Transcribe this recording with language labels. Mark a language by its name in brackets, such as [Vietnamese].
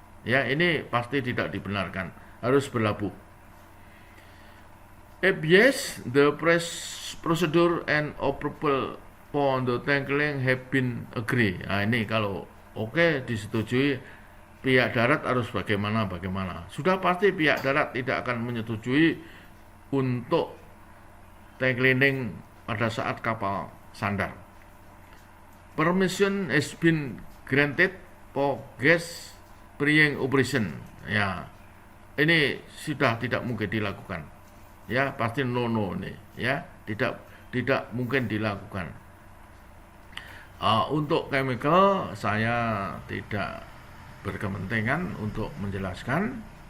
[Indonesian] Ya, ini pasti tidak dibenarkan, harus berlabuh. [English] If yes, the procedure and approval for the tankling have been agreed. [Indonesian] Nah ini kalau oke disetujui, pihak darat harus bagaimana. Sudah pasti pihak darat tidak akan menyetujui untuk tank cleaning pada saat kapal sandar. [English] Permission has been granted for gas spraying operation. [Indonesian] Ya, ini sudah tidak mungkin dilakukan. Ya, pasti no nih. Ya, tidak mungkin dilakukan. Untuk chemical saya tidak berkepentingan untuk menjelaskan.